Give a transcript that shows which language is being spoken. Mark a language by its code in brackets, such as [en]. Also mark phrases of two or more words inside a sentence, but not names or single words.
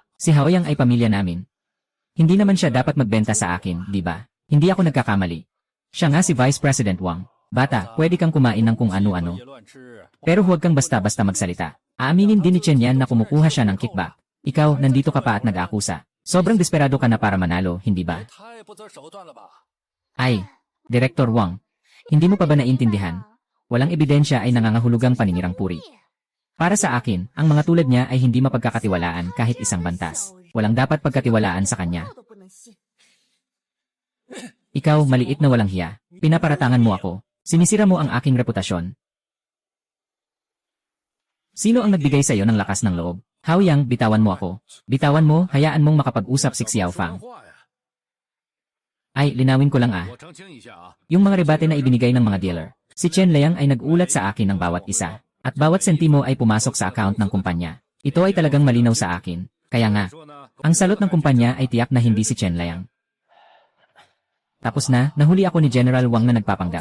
[tl] Si Haoyang ay pamilya namin. Hindi naman siya dapat magbenta sa akin, di ba? Hindi ako nagkakamali. Siya nga si Vice President Wang. Bata, pwede kang kumain ng kung ano-ano. [zh] 别乱吃。 [tl] Pero huwag kang basta-basta magsalita. Aaminin din ni Chen Yan na kumukuha siya ng kickback. Ikaw, nandito ka pa at nag-aakusa. Sobrang desperado ka na para manalo, hindi ba? [zh] 太不择手段了吧？ [tl] Ay, Director Wang, hindi mo pa ba naintindihan? Walang ebidensya ay nangangahulugang paninirang puri. Para sa akin, ang mga tulad niya ay hindi mapagkakatiwalaan kahit isang bantas. Walang dapat pagkatiwalaan sa kanya. Ikaw, maliit na walang hiya. Pinaparatangan mo ako. Sinisira mo ang aking reputasyon. Sino ang nagbigay sa iyo ng lakas ng loob? Haoyang, bitawan mo ako. Bitawan mo, hayaan mong makapag-usap si Xiaofang. [zh] 话呀， [tl] Ay, linawin ko lang [zh] 我澄清一下啊， [tl] Yung mga rebate na ibinigay ng mga dealer. Si Chen Liang ay nag-ulat sa akin ng bawat isa. At bawat sentimo ay pumasok sa account ng kumpanya. Ito ay talagang malinaw sa akin. Kaya nga, [zh] 说呢， [tl] ang salot ng kumpanya ay tiyak na hindi si Chen Liang. Tapos na, nahuli ako ni General Wang na nagpapanggap.